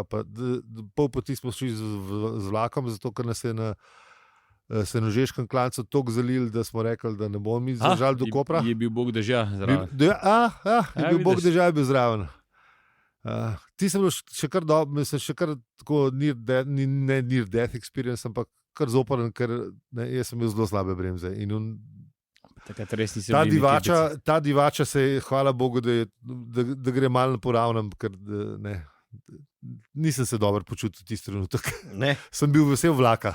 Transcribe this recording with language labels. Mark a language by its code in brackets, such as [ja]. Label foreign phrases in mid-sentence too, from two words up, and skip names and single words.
[sl] Pa pol poti smo šli z vlakom, zato ker nas je na Senožeškem klancu toliko zalil, da smo rekli, da ne bomo mi zdržali do Kopra. Je bil bog dežja zraven. Je bil bog dežja, je bil zraven. Ti sem bil še kar dobro, mislim, še kar tako [en] near death experience, [sl] ampak kar zoporen, ker jaz sem imel zelo slabe bremze. Ta divača se je, hvala Bogu, da gre malo poravnam, ker nisem se dobro počutil tisti trenutek. Sem bil vesel vlaka.